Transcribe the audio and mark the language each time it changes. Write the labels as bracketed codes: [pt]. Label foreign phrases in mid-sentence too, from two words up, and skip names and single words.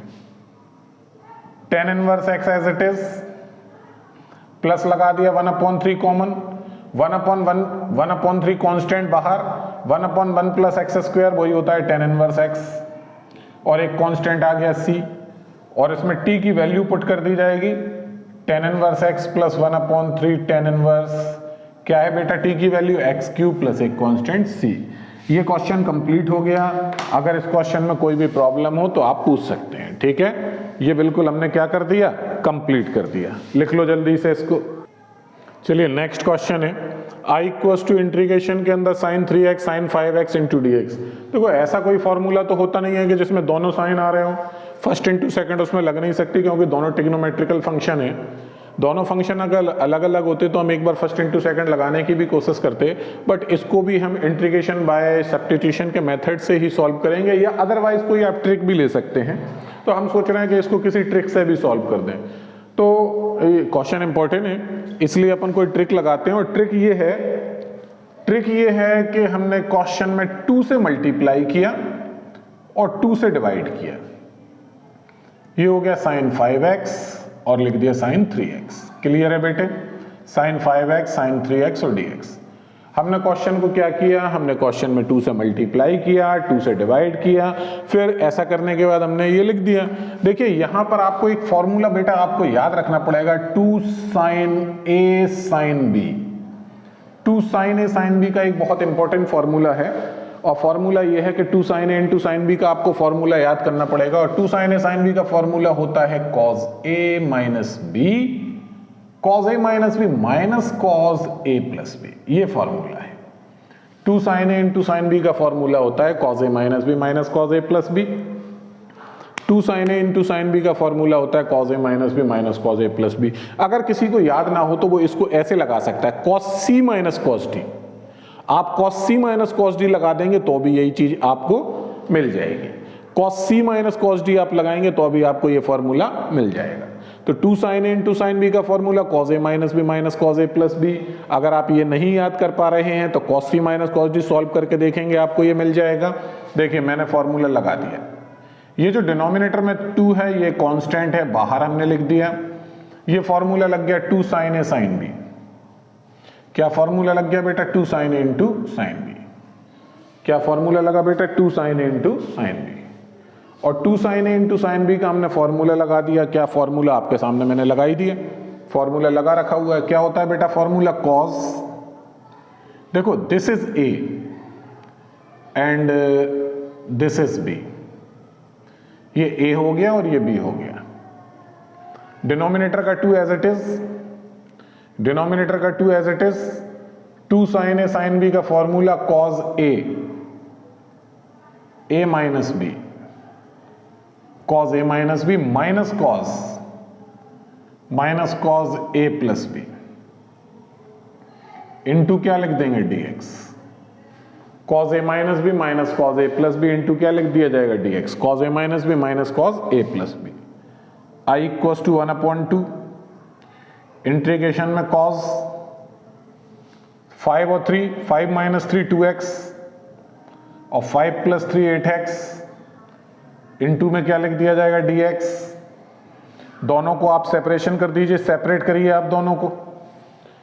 [en] tan inverse x as it is plus [hi] लगा दिया [en] 1 upon 3 common, 1 upon 3 constant [hi] बाहर, [en] 1 upon 1 plus x square [hi] वही होता है [en] tan inverse x, [hi] और एक कांस्टेंट आ गया c, और इसमें t की वैल्यू पुट कर दी जाएगी [en] tan inverse x plus 1 upon 3 tan inverse [hi] क्या है बेटा t की वैल्यू [en] x cube plus [hi] एक कांस्टेंट c। ये [en] question complete [hi] हो गया। अगर इस क्वेश्चन में कोई भी प्रॉब्लम हो तो आप पूछ सकते हैं, ठीक है। ये बिल्कुल हमने क्या कर दिया, कंप्लीट कर दिया। लिख लो जल्दी से इसको। चलिए [en] next question [hi] है [en] i equals to [hi] इंटीग्रेशन के अंदर [en] sin 3x sin 5x into dx. [hi] देखो ऐसा कोई फॉर्मूला तो होता नहीं है कि जिसमें दोनों साइन आ रहे हो, [en] first into second [hi] उसमें लग नहीं सकती क्योंकि दोनों [en] trigonometrical function [hi] है। दोनों फंक्शन अगर अलग अलग होते तो हम एक बार [en] first into second [hi] लगाने की भी कोशिश करते, बट इसको भी हम [en] integration by substitution [hi] के मेथड से ही सॉल्व करेंगे, या अदरवाइज कोई आप ट्रिक भी ले सकते हैं। तो हम सोच रहे हैं कि इसको किसी ट्रिक से भी सॉल्व कर दें। तो [en] question important [hi] है इसलिए अपन कोई ट्रिक लगाते हैं, और ट्रिक ये है कि हमने क्वेश्चन में 2 से मल्टीप्लाई किया और 2 से डिवाइड किया। ये हो गया sin 5x और लिख दिया sin 3x। क्लियर है बेटे, sin 5x sin 3x और dx। हमने क्वेश्चन को क्या किया, हमने क्वेश्चन में 2 से मल्टीप्लाई किया, 2 से डिवाइड किया, फिर ऐसा करने के बाद हमने ये लिख दिया। देखिए यहां पर आपको एक फॉर्मूला बेटा आपको याद रखना पड़ेगा, 2 sin a sin b। 2 sin a sin b का एक बहुत इंपॉर्टेंट फॉर्मूला है, और फॉर्मूला ये है कि [en] 2 sin a into sin b [hi] का आपको फॉर्मूला याद करना पड़ेगा। और 2 sin a sin b का फॉर्मूला होता है [en] cos a minus b, cos a minus b minus cos a plus b, [hi] ये फॉर्मूला है। [en] 2 sin a into sin b [hi] का फॉर्मूला होता है [en] cos a minus b minus cos a plus b. 2 sin a into sin b [hi] का फॉर्मूला होता है [en] cos a minus b minus cos a plus b. [hi] अगर किसी को याद ना हो तो वो इसको ऐसे लगा सकता है, [en] cos c minus cos d. [hi] आप [en] cos c minus cos d [hi] लगा देंगे तो भी यही चीज आपको मिल जाएगी। [en] cos c minus cos d [hi] आप लगाएंगे तो भी आपको ये फॉर्मूला मिल जाएगा। तो [en] 2 sin a into sin b [hi] का फॉर्मूला [en] cos a minus b minus cos a plus b. [hi] अगर आप ये नहीं याद कर पा रहे हैं तो [en] cos c minus cos d [hi] सॉल्व करके देखेंगे, आपको ये मिल जाएगा। देखिए मैंने फॉर्मूला लगा दिया, ये जो डिनोमिनेटर में 2 है ये कांस्टेंट है, बाहर हमने लिख दिया। ये फॉर्मूला लग गया 2 sin a sin b। क्या फॉर्मूला लग गया बेटा, [en] 2 sin a into sin b. [hi] क्या फॉर्मूला लगा बेटा, [en] 2 sin a into sin b. [hi] और [en] 2 sin a into sin b [hi] का हमने फॉर्मूला लगा दिया। क्या फॉर्मूला आपके सामने मैंने लगा ही दिया, फॉर्मूला लगा रखा हुआ है। क्या होता है बेटा फॉर्मूला, cos, देखो [en] this is a and this is b, [hi] ये a हो गया और ये b हो गया। डिनोमिनेटर का 2 [en] as it is, [hi] डिनोमिनेटर का 2 [en] as it is. [hi] 2 sin a sin b का फॉर्मूला [en] cos a minus b, cos a minus b minus cos a plus b into [hi] क्या लिख देंगे dx। [en] cos a minus b minus cos a plus b into [hi] क्या लिख दिया जाएगा dx, [en] cos a minus b minus cos a plus b. i equals to 1/2 integration [hi] में cos 5 और 3, [en] 5 minus 3 2x [hi] और [en] 5 plus 3 8x into [hi] में क्या लिख दिया जाएगा dx। दोनों को आप सेपरेशन कर दीजिए, सेपरेट करिए आप दोनों को।